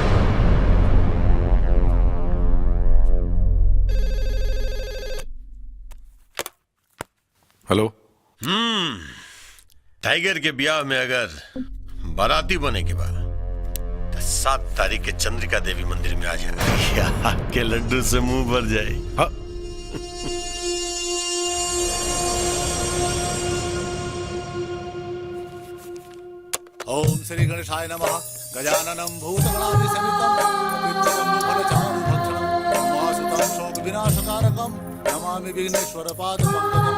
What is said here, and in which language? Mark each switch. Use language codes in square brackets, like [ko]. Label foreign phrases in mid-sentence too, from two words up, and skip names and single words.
[awa] हेलो। टाइगर के ब्याह में अगर बाराती बने के बाद 7 तारीख के चंद्रिका देवी मंदिर में आ जाए के लड्डू से मुंह भर जाए। हाँ? [sa] ओम श्री गणेशाय नमः। गजाननं भूतगणाधिसेवितं फलचारुभक्षणं वासुतं शोकविनाशकारकं नमामि विघ्नेश्वरपादपङ्कजं।